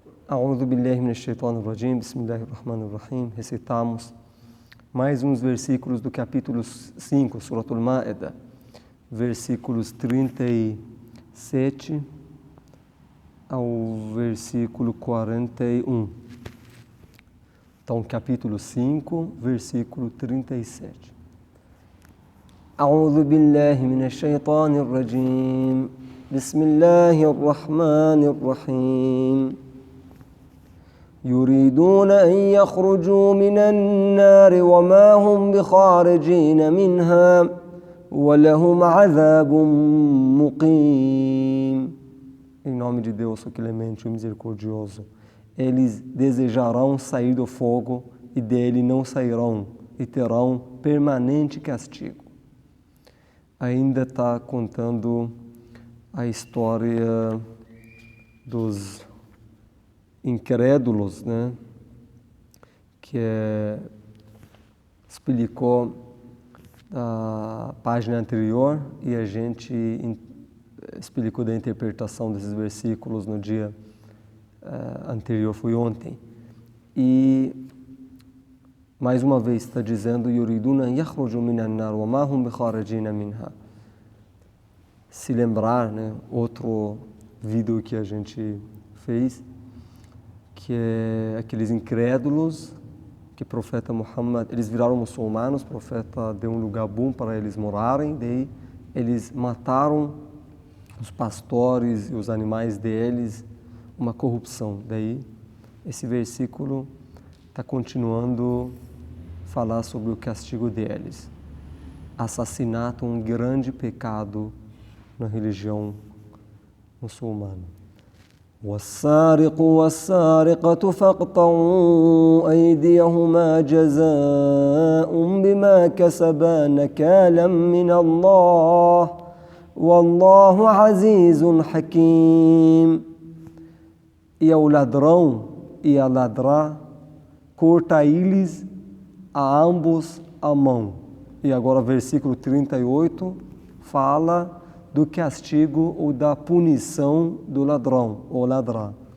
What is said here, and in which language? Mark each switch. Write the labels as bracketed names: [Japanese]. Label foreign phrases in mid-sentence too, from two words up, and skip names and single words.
[Arabic] أعوذ بالله من الشيطان الرجيم بسم الله الرحمن الرحيم. [Portuguese] Recitamos mais uns versículos do capítulo 5, Suratul Ma'idah, versículos 37 ao versículo 41. Então, capítulo 5, versículo 37. [Arabic] أعوذ بالله من الشيطان الرجيم بسم الله الرحمن الرحيم. يريدون أن يخرجوا من النار وما هم بخارجين منها ولهم عذاب مقيم. [Portuguese] Em nome de Deus, o clemente e o misericordioso, eles desejarão sair do fogo e dele não sairão e terão permanente castigo. Ainda está contando a história dos incrédulos, né? Que explicou a página anterior e a gente explicou da interpretação desses versículos no dia anterior, foi ontem. E mais uma vez está dizendo [Arabic] يريدون يخرجوا من النار وما هم بخارجين منها. [Portuguese] Se lembrar, né, outro vídeo que a gente fez, que é aqueles incrédulos que o profeta Muhammad, eles viraram muçulmanos, o profeta deu um lugar bom para eles morarem, daí eles mataram os pastores e os animais deles, uma corrupção. Daí esse versículo está continuando a falar sobre o castigo deles. Assassinato, um grande pecado na religião muçulmana. [Arabic] والسارق والسارقة فاقطعوا أيديهما جزاء بما كسبا نكالا من الله والله عزيز حكيم. [Portuguese] E ao ladrão e a ladrar, cortai-lhes a ambos a mão. E agora versículo 38 fala do castigo ou da punição do ladrão ou ladrar.